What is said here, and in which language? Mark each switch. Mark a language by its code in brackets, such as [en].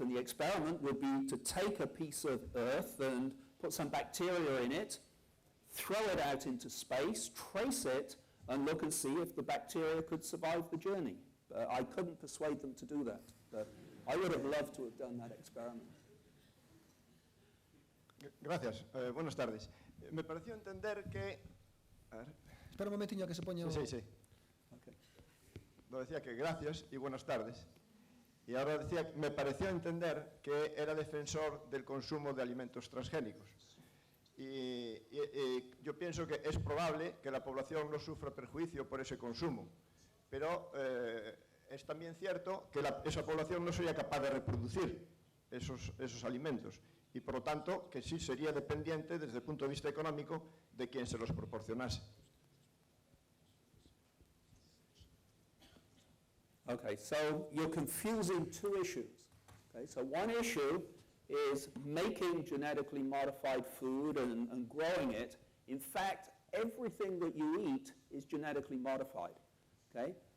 [en] And the experiment would be to take a piece of Earth and put some bacteria in it, throw it out into space, trace it, and look and see if the bacteria could survive the journey. I couldn't persuade them to do that. But I would have loved to have done that experiment. [es] Gracias. Buenas tardes. Me pareció entender que... A ver. Espera un [pt] momentinho [es] que se ponga... Sí. Okay. Lo decía que gracias y buenas tardes. Y ahora decía, me pareció entender que era defensor del consumo de alimentos transgénicos. Y yo pienso que es probable que la población no sufra perjuicio por ese consumo, pero es también cierto que esa población no sería capaz de reproducir esos alimentos y por lo tanto que sí sería dependiente desde el punto de vista económico de quien se los proporcionase. [en] Okay, so you're confusing two issues. Okay, so one issue is making genetically modified food and growing it. In fact, everything that you eat is genetically modified. Okay?